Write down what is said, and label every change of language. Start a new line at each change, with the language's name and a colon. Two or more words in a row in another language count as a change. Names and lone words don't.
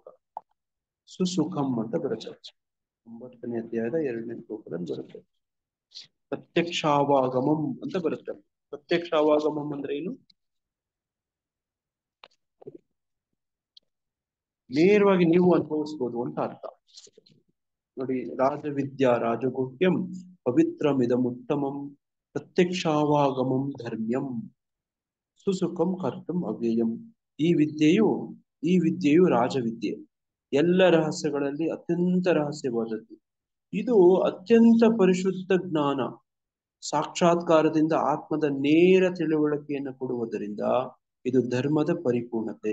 Kannada: ಸುಸುಖಂ ಅಂತ ಬರುತ್ತೆ, 9ನೇ ಅಧ್ಯಾಯದ 2ನೇ ಶ್ಲೋಕದಲ್ಲಿ ಬರುತ್ತೆ. ಪ್ರತ್ಯಕ್ಷಾವಾಗಮಂ ಅಂತ ಬರುತ್ತೆ. ಪ್ರತ್ಯಕ್ಷಾವಾಗಮಂ ಅಂದ್ರೆ ಏನು? ನೇರವಾಗಿ ನೀವು ಅನುಭವಿಸ್ಬೋದು ಅಂತ ಅರ್ಥ.
Sanskrit: ನೋಡಿ, ರಾಜವಿದ್ಯಾ ರಾಜಗುಹ್ಯಂ ಪವಿತ್ರಮಿದಮುತ್ತಮಂ ಪ್ರತ್ಯಕ್ಷಾವಾಗಮಂ ಧರ್ಮ್ಯಂ ಸುಸುಖಂ ಕರ್ತಂ ಅವ್ಯಯಂ.
Kannada: ಈ ವಿದ್ಯೆಯು ರಾಜವಿದ್ಯೆ, ಎಲ್ಲ ರಹಸ್ಯಗಳಲ್ಲಿ ಅತ್ಯಂತ ರಹಸ್ಯವಾದದ್ದು. ಇದು ಅತ್ಯಂತ ಪರಿಶುದ್ಧ ಜ್ಞಾನ, ಸಾಕ್ಷಾತ್ಕಾರದಿಂದ ಆತ್ಮದ ನೇರ ತಿಳುವಳಿಕೆಯನ್ನು ಕೊಡುವುದರಿಂದ ಇದು ಧರ್ಮದ ಪರಿಪೂರ್ಣತೆ.